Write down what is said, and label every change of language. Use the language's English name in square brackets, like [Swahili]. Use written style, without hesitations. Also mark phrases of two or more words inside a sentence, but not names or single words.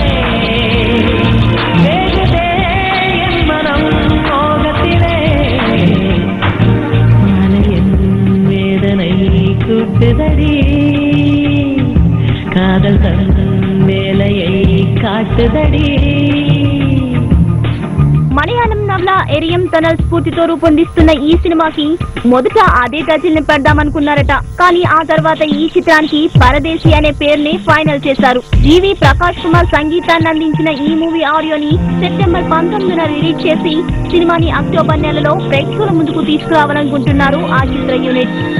[Tamil] வேகதே என் மனம் மோகத்திலே மாலையின் வேதனை கூட்டுதடி காதல் தன் வேலையை காட்டுதடி. [Telugu] మలయాళం నవల ఎరియం టనల్ స్ఫూర్తితో రూపొందిస్తున్న ఈ సినిమాకి మొదట అదే టైటిల్ ని పెడదామనుకున్నారట. కానీ ఆ తర్వాత ఈ చిత్రానికి పరదేశి అనే పేరుని ఫైనల్ చేశారు. జీవి ప్రకాష్ కుమార్ సంగీతాన్ని అందించిన ఈ మూవీ ఆడియోని సెప్టెంబర్ 19న రిలీజ్ చేసి సినిమాని అక్టోబర్ నెలలో ప్రేక్షకుల ముందుకు తీసుకురావాలనుకుంటున్నారు ఆ చిత్ర యూనిట్.